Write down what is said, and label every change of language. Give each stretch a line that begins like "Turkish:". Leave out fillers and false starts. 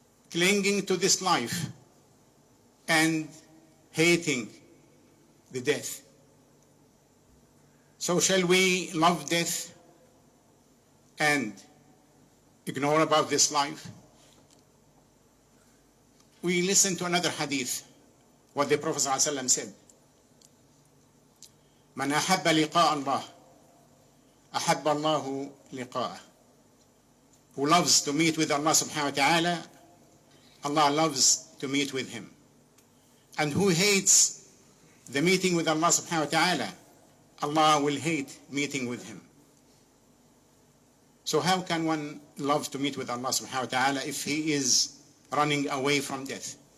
English: Clinging to this life and hating the death. So shall we love death and ignore about this life? We listen to another hadith, what the Prophet ﷺ said.
Arabic: من أحب لقاء الله أحب الله لقاءه.
English: Who loves to meet with Allah subhanahu wa ta'ala, Allah loves to meet with him. And who hates the meeting with Allah subhanahu wa ta'ala, Allah will hate meeting with him. So how can one love to meet with Allah subhanahu wa ta'ala if he is running away from death?